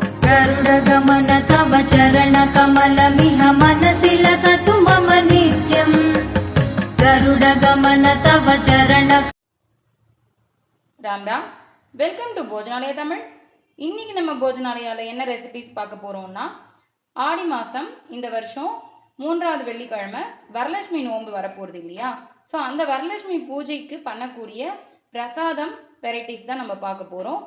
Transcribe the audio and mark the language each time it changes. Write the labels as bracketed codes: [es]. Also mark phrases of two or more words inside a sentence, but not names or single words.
[sa] गरुडगमन तव चरणकमलमिह मनसि लसतु मम नित्यम् गरुडगमन तव चरण [hi] राम राम [en] welcome to [ta] போஜனாலயா தமிழ். இன்னைக்கு நம்ம போஜனாலயால என்ன ரெசிபிஸ் பார்க்க போறோம்னா, ஆடி மாதம் இந்த வருஷம் 3வது வெள்ளிக்கிழமை வரலட்சுமி நோன்பு வரப்போகிறது இல்லையா? ஸோ அந்த வரலட்சுமி பூஜைக்கு பண்ணக்கூடிய பிரசாதம் வெரைட்டிஸ் தான் நம்ம பார்க்க போகிறோம்.